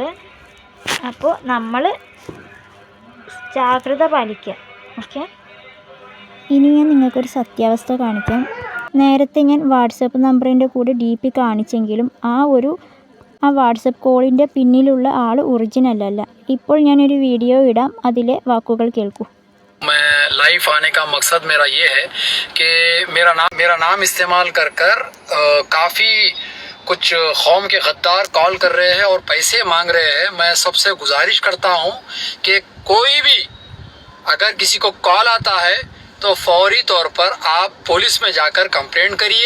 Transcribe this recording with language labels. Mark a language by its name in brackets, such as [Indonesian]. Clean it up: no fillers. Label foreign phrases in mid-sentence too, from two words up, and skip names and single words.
[Malayalam] അപ്പോൾ നമ്മൾ ജാഗ്രത പാലിക്കുക. ഓക്കെ, ഇനി ഞാൻ നിങ്ങൾക്കൊരു സത്യാവസ്ഥ കാണിക്കാം. നേരത്തെ ഞാൻ വാട്സപ്പ് നമ്പറിൻ്റെ കൂടെ DP കാണിച്ചെങ്കിലും ആ വാട്സപ്പ് കോളിൻ്റെ പിന്നിലുള്ള ആൾ ഒറിജിനൽ അല്ല. ഇപ്പോൾ ഞാനൊരു വീഡിയോ ഇടാം, അതിലെ വാക്കുകൾ കേൾക്കൂ. [Hindi] मैं लाइव आने का मकसद मेरा ये है कि मेरा नाम इस्तेमाल कर काफ़ी कुछ कौम के गद्दार कॉल कर रहे हैं और पैसे मांग रहे हैं। मैं सबसे गुजारिश करता हूँ कि कोई भी अगर किसी को कॉल आता है तो फौरी तौर पर आप पुलिस में जाकर कंप्लेंट करिए।